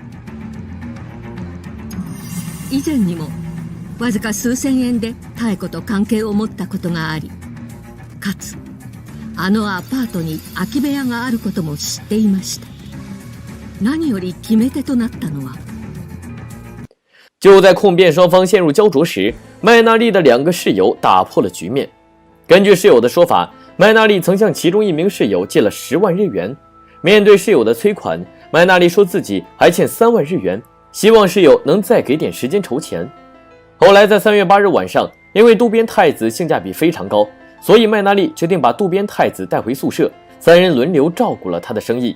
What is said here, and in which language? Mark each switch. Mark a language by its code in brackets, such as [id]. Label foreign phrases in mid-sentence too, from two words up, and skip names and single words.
[ja] 以前にもわずか数千円で妙子と関係を持ったことがあり、かつアパートに空き部屋があることも知っていました。何より決め手となったのは， [zh] 就在控辩双方陷入焦灼时，麦娜丽的2个室友打破了局面。根据室友的说法，麦娜丽曾向其中一名室友借了10万日元。面对室友的催款，麦娜丽说自己还欠3万日元，希望室友能再给点时间筹钱。后来在3月8日晚上，因为渡边太子性价比非常高， 所以麦纳丽决定把渡边太子带回宿舍，三人轮流照顾了他的生意。